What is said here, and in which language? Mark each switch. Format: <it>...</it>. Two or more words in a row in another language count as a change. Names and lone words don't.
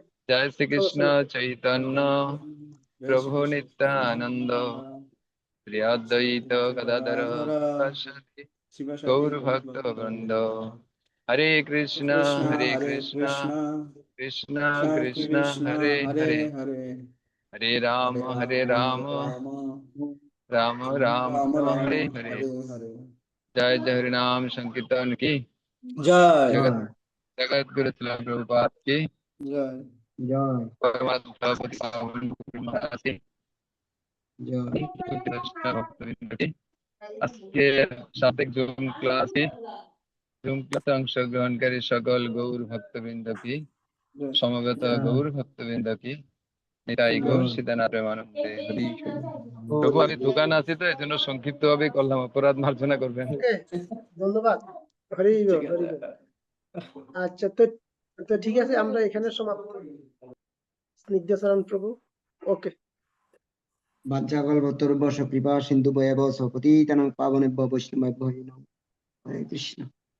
<bn>জয় শ্রীকৃষ্ণ সমস্যা নেই। চৈতন্য জয় প্রভু শ্রীকৃষ্ণ নিত্যানন্দ শ্রী অদ্বৈত গদাধর শিবাসাদি গৌর ভক্ত বৃন্দ।</bn> <sa>হরে কৃষ্ণ হরে কৃষ্ণ কৃষ্ণ কৃষ্ণ হরে হরে হরে হরে রাম হরে রাম রাম রাম রাম রাম রাম হরে হরে। হরে হরে।</sa> <hi>जय जय हरि नाम संकीर्तन की।</hi> <bn>জয়</bn> <hi>जगत जगत गुरु शिला प्रभुपाद की।</hi> <bn>জয় জয়</bn> <hi>परमात्मा सभापति पावन महाराज की।</hi> <bn>জয়</bn> <hi>ভক্তবৃন্দ की।</hi> <bn>আজকে সাবেক জুম ক্লাসে অংশগ্রহণকারী সকল গৌর ভক্তবৃন্দ কি, জয় সমবেত গৌর ভক্তবৃন্দ কি, নিতাই গৌর সীতানাথ প্রেমানন্দে হরি হরি। প্রভু আমি দোকানে আছি তো এই জন্য সংক্ষিপ্ত ভাবে করলাম, অপরাধ মার্জনা করবেন। ওকে, ধন্যবাদ। হরি ঠিক বল, হরি বল। আছে। আচ্ছা, তো তো ঠিক আছে, আমরা এখানে সমাপ্ত। স্নিগ্ধচরণ প্রভু। ওকে।</bn> <sa>বাঞ্ছাকল্পতরুভ্যশ্চ কৃপা সিন্ধুভ্যেব পতিতানাং পাবনেভ্যো বৈষ্ণবেভ্যো নমো হরে কৃষ্ণ।</sa>